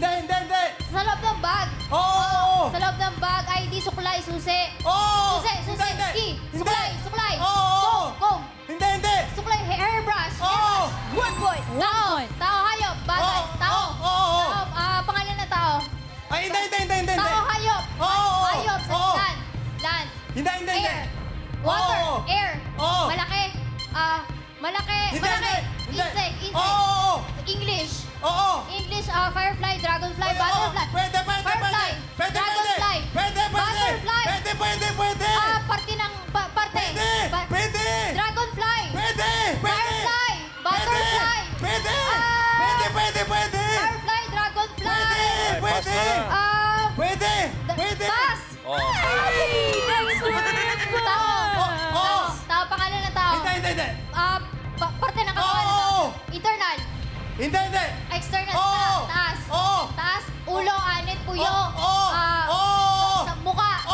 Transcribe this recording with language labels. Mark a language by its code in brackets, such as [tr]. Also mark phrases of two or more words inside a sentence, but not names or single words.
[tl] sa loob ng bag, sa loob ng bag, ID, suklay, susi, susi, key, suklay, comb, suklay, [en] hairbrush, one point, [tl] tao, hayop, bagay, tao, pangalan ng tao, tao, hayop, hayop, [en] land, air, water, air, [tl] malaki, [en] insect, English, firefly, dragonfly, butterfly, firefly, dragonfly, butterfly, [tl] parte ng, parte, [en] dragonfly, firefly, butterfly, firefly, dragonfly, pass! [tl] Tao, pangalan ng tao. Parte ng katawan ng tao. Internal. External. Taas. Ulo, anit, puyo. Mukha.